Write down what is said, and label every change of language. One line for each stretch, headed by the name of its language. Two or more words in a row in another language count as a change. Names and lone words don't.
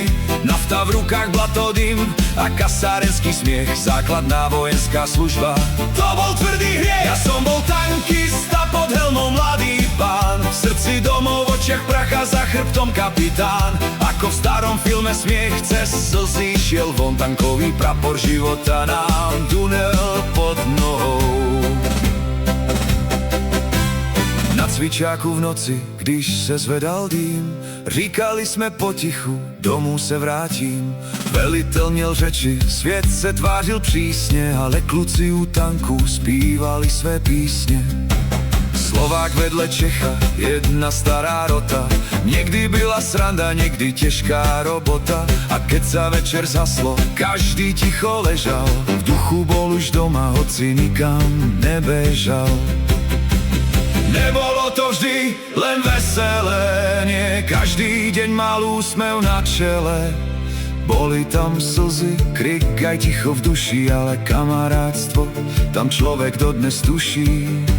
Slovak: Nafta v rukách, blatodym a kasárenský smiech, základná vojenská služba, to bol tvrdý hriech. Ja som bol tankista, pod helmou mladý pán, v srdci domov, v očiach prach a za chrbtom kapitán. Ako v starom filme Smiech cez slzy šiel von, tankový prapor života nám dunel pod nohou.
Czech: Na cvičáku v noci, když se zvedal dým, říkali jsme potichu, domů se vrátím. Velitel měl řeči, svět se tvářil přísně, ale kluci u tanku zpívali své písně. Slovák vedle Čecha, jedna stará rota, někdy byla sranda, někdy těžká robota.
Slovak: A keď sa večer zaslo, každý ticho ležal, v duchu bol už doma, hoci nikam nebežal. Nebolo to vždy len veselé, nie každý deň mal úsmev na čele. Boli tam slzy, krik aj ticho v duši, ale kamarátstvo tam človek dodnes tuší.